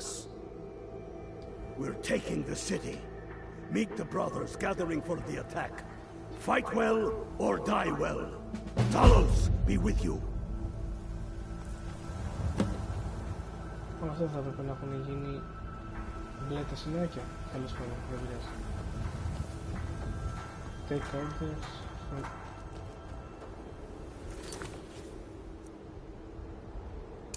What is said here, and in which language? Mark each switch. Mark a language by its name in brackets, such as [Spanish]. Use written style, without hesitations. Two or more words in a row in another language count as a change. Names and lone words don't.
[English] We're taking the city. Meet the brothers gathering for the attack. Fight well or die well. Talos be with you. [Greek] Όλα αυτά θα έπρεπε να έχουν γίνει μπλε τα σημαίακια. Τέλος πάντων, δεν πειράζει. [English] Take orders from...